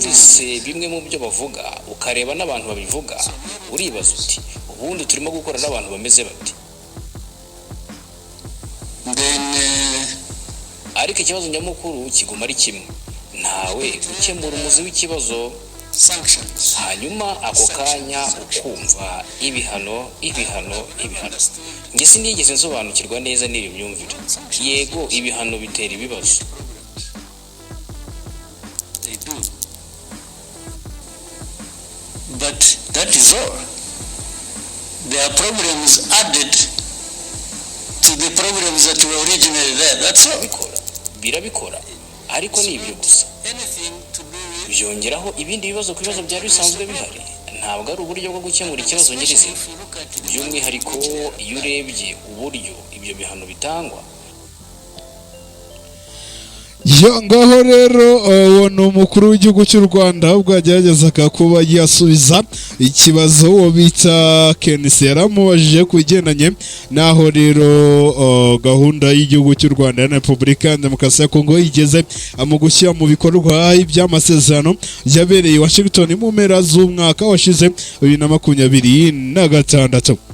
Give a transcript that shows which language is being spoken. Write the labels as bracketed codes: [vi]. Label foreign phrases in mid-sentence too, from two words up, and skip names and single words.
[rw] Wumvise bimwe mu byo bavuga ukareba n'abantu babivuga uribaza uti ubundi turimo gukora n'abantu bameze bati. Then ariko ikibazo nyamukuru kiguma ari kimwe, ntawe ukemura umuzi w'ikibazo, sanctions. hanyuma ako kanya ukumva ibihano. Nge sinigeze nsobanukirwa neza n'iyo myumvire. Yego ibihano bitera ibibazo, [en] They do. But that is all. There are problems added to the problems that were originally there. That's all. [rw] birabikora ariko ni ibyo gusa, [en] Anything to do with [rw] byongeraho ibindi bibazo ku bibazo byari bisanzwe bihari. Ntabwo ari uburyo bwo gukemura ikibazo nyirizina, [en] if you look at it, [rw] by'umwihariko iyo urebye uburyo ibyo bihano bitangwa. ngaho rero uwo ni umukuru w'igihugu cy'u Rwanda ubwo yageragezaga kuba yasubiza ikibazo uwo bita Kenisi yaramubajije ku bigendanye naho rero gahunda y'igihugu cy'u Rwanda na Repubulika ya Demokarasi ya Kongo igeze mu gushyira mu bikorwa iby'amasezerano yabereye i Washington mu mpera z'umwaka washize 2026.